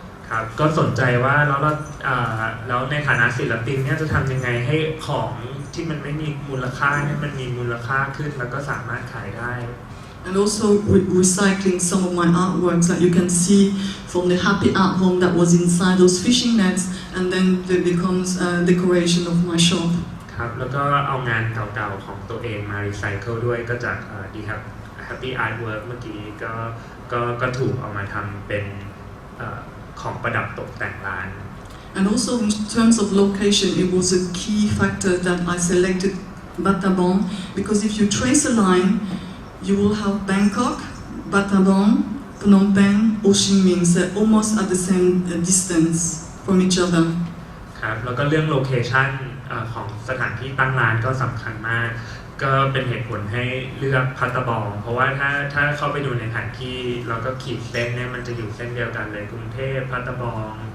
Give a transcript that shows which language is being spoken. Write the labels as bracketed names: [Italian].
[Thai] ครับก็สนใจว่าแล้วในฐานะศิลปินเนี่ยจะทำยังไงให้ของที่มันไม่มีมูลค่าเนี่ยมันมีมูลค่าขึ้นแล้วก็สามารถขายได้ [English] And also recycling some of my artworks that you can see from the happy art home that was inside those fishing nets, and then it becomes a decoration of my shop. [Thai] ครับแล้วก็เอางานเก่าๆของตัวเองมารีไซเคิลด้วยก็จากดีครับ Happy Artwork เมื่อกี้ก็ถูกเอามาทำเป็นของประดับตกแต่งร้าน [English] And also in terms of location, it was a key factor that I selected Battambang because if you trace a line, you will have Bangkok, Battambang, Phnom Penh, Ho Chi Minh, so almost at the same distance from each other. [Thai] ครับแล้วก็เรื่องโลเคชันของสถานที่ตั้งร้านก็สำคัญมากก็เป็นเหตุผลให้เลือกพัตตาบองเพราะว่าถ้าเข้าไปดูในแผนที่เราก็ขีดเส้นเนี่ยมันจะอยู่เส้นเดียวกันเลยกรุงเทพพัตตาบอง